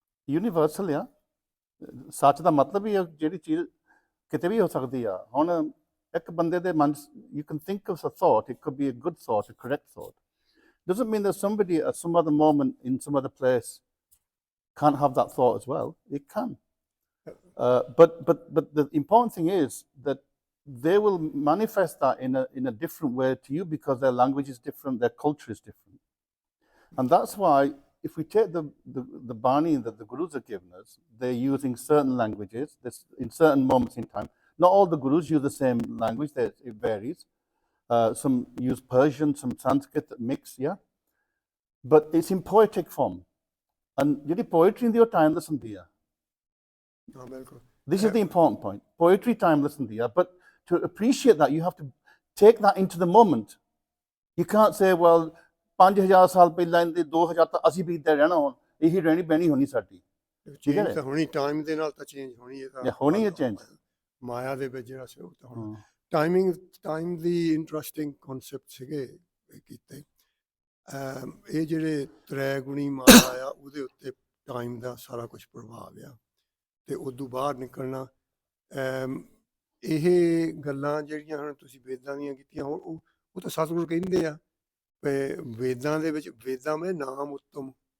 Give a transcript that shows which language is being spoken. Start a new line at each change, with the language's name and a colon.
Punjabi: Universal ਆ ਸੱਚ ਦਾ ਮਤਲਬ ਹੀ ਜਿਹੜੀ ਚੀਜ਼ ਕਿਤੇ ਵੀ ਹੋ ਸਕਦੀ ਆ ਹੁਣ ਇੱਕ ਬੰਦੇ ਦੇ ਮਨ
English: You can think of a thought it could be a good thought a correct thought doesn't mean that somebody at some other moment in some other place can't have that thought as well. It can. But the important thing is that they will manifest that in a different way to you because their language is different, their culture is different. And that's why if we take the Bani that the Gurus have given us, they're using certain languages in certain moments in time. Not all the Gurus use the same language, it varies. Some use Persian, some Sanskrit mix, yeah? But it's in poetic form. And the poetry in the timeless in there. This is the important point. Poetry timeless in there. But to appreciate that, you have to take that into the moment. You can't say, well,
Punjabi: 5000 ਸਾਲ ਪਹਿਲਾਂ ਦੇ 2000 ਤਾਂ ਅਸੀਂ ਵੀ ਇੱਦਾਂ ਰਹਿਣਾ ਹੁਣ ਇਹੀ ਰਹਿਣੀ ਬਹਿਣੀ ਹੋਣੀ ਸਾਡੀ ਚੇਂਜ ਤਾਂ ਹੋਣੀ ਟਾਈਮ ਦੇ ਨਾਲ ਤਾਂ ਚੇਂਜ ਹੋਣੀ ਹੈ ਤਾਂ ਹੋਣੀ ਹੈ ਚੇਂਜ ਮਾਇਆ ਦੇ ਵਿੱਚ ਜਿਹੜਾ ਸੀ ਉਹ ਤਾਂ ਹੁਣ ਟਾਈਮ ਦੀ ਇੰਟਰਸਟਿੰਗ ਕਨਸੈਪਟ ਸੀਗੇ ਕੀਤੇ ਇਹ ਜਿਹੜੇ ਤ੍ਰੈ ਗੁਣੀ ਮਾਇਆ ਆ ਉਹਦੇ ਉੱਤੇ ਟਾਈਮ ਦਾ ਸਾਰਾ ਕੁਝ ਪ੍ਰਭਾਵ ਆ ਤੇ ਉਦੋਂ ਬਾਹਰ ਨਿਕਲਣਾ ਇਹ ਗੱਲਾਂ ਜਿਹੜੀਆਂ ਹੁਣ ਤੁਸੀਂ ਵੇਦਾਂ ਦੀਆਂ ਕੀਤੀਆਂ ਹੁਣ ਉਹ ਤਾਂ ਸਤਿਗੁਰੂ ਕਹਿੰਦੇ ਆ ਵੇਦਾਂ ਦੇ ਵਿੱਚ ਵੇਦਾਂ ਮੈਂ ਨਾਮ ਉੱਤਮ